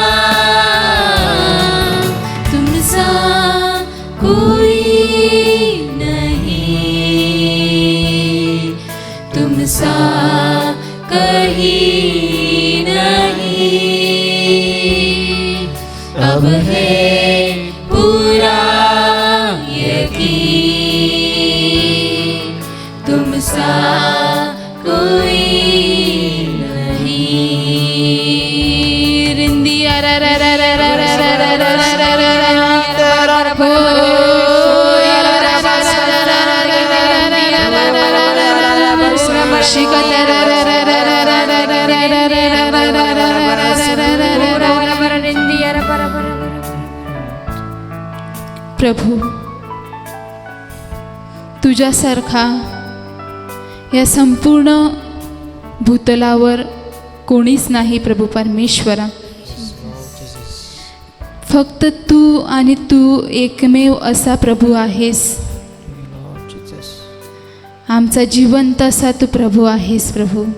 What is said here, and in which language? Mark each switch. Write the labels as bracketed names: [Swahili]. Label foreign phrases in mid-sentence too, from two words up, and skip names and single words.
[Hindi] तुमसा कोई नहीं, तुमसा कहीं नहीं, अब है पूरा यकीन, तुमसा कोई नहीं। रिंदिया रा रा रा रा रा रा रा रा रा रा रा रा रा रा हो या रा रा रा रा रा रा रा रा रा रा रा रा शिकत रा रा रा रा रा रा रा रा रा रा रा रा [Marathi] प्रभू, तुझ्यासारखा या संपूर्ण भूतलावर कोणीच नाही प्रभू परमेश्वरा, फक्त तू आणि तू एकमेव असा प्रभू आहेस, आमचा जिवंत असा तू प्रभू आहेस प्रभू।